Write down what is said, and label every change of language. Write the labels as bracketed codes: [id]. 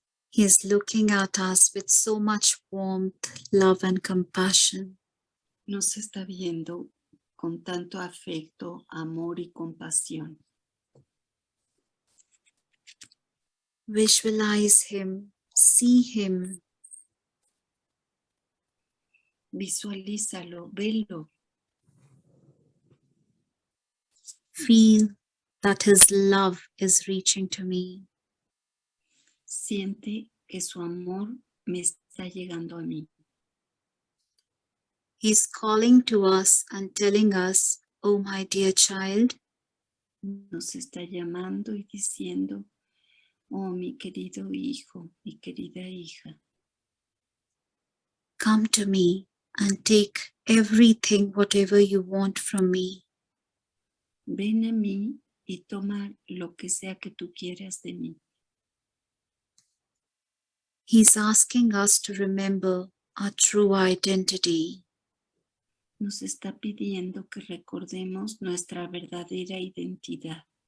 [en] He is looking at us with so much warmth, love, and compassion. [es] Nos está viendo con tanto afecto, amor y compasión. [en] Visualize him, see him, [es] Visualízalo, velo, [en] feel that his love is reaching to me. [es] siente que su amor me está llegando a mí. [en] He's calling to us and telling us, "Oh, my dear child, [es] Nos está llamando y diciendo, oh, mi querido hijo, mi querida hija, [en] come to me and take everything, whatever you want from me." [es] ven a mí y toma lo que sea que tú quieras de mí. [en] He's asking us to remember our true identity. [es] Nos está pidiendo que recordemos nuestra verdadera identidad.